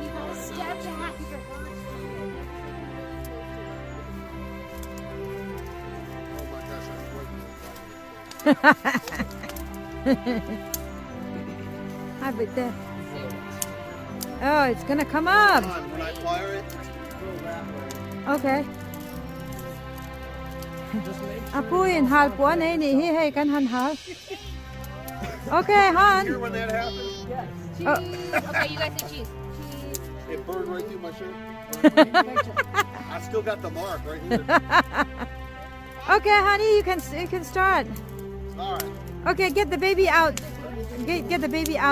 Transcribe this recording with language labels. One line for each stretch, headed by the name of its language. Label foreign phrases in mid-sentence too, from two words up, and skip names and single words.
English: Have it there. Oh, it's gonna come up. When I fire it, Okay. Apuin hal po na ini hey kan han hal. Okay, Han. hear when that happens? Oh. Okay, you guys say cheese. It burned right through my shirt. I still got the mark right here. Okay, honey, you can start. All right. Okay, get the baby out. Get the baby out.